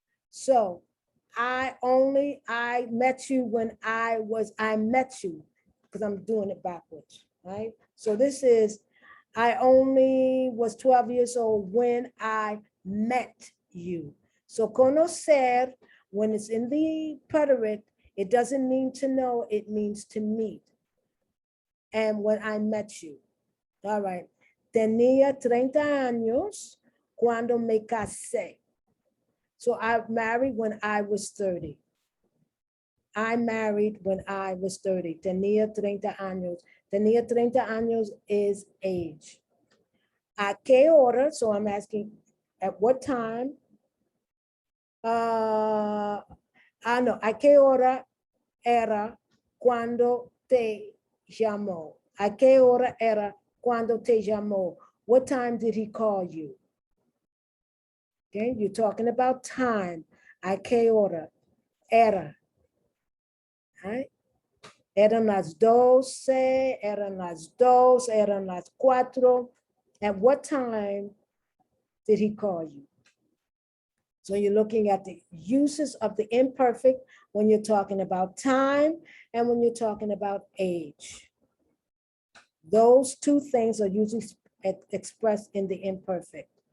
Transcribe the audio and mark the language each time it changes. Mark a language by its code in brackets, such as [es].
[en] So I met you when I met you, because I'm doing it backwards, right? So this is, I only was 12 years old when I met you. So conocer, when it's in the preterite, it doesn't mean to know, it means to meet. And when I met you. All right. [es] Tenía 30 años cuando me casé. [en] So I married when I was 30. I married when I was 30. [es] Tenía 30 años. Tenía 30 años [en] is age. [es] ¿A qué hora? [en] So I'm asking, at what time? [es] No, ¿a qué hora era cuando te llamó? ¿A qué hora era cuando te llamó? [en] What time did he call you? Okay, you're talking about time. [es] ¿A qué hora era? Right? Eran las 12, eran las 2, eran las 4. [en] At what time did he call you? So you're looking at the uses of the imperfect when you're talking about time and when you're talking about age. Those two things are usually expressed in the imperfect.